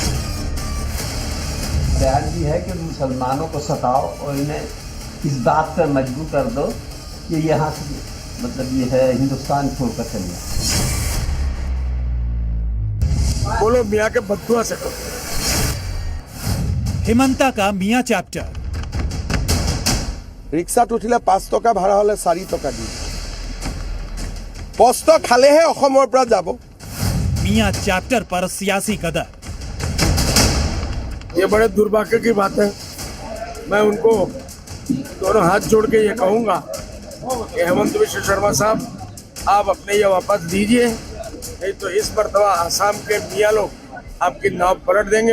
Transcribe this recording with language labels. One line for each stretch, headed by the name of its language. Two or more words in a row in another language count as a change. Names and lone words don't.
Hindi: बयान भी है कि मुसलमानों को सताओ और इन्हें इस बात पर मजबूर कर दो कि यहाँ से मतलब ये है हिंदुस्तान छोड़कर चले जाओ। बोलो मियाँ के बदुआ से करो। हेमंता का मियाँ चैप्टर।
Assamese: ৰিক্সাত উঠিলে 5 টকা ভাড়া হলে 4 টকা দি কষ্ট খালেহে অসমৰ পৰা যাব।
Hindi: मियाँ चैप्टर पर सियासी गदर। ये बड़े दुर्भाग्य की बात है। मैं उनको दोनों हाथ जोड़ के ये कहूंगा कि हेमंत बिश्व शर्मा साहब आप अपने ये वापस दीजिए, नहीं तो इस मर्तबा आसाम के मियाँ लोग आपकी नाव पलट देंगे।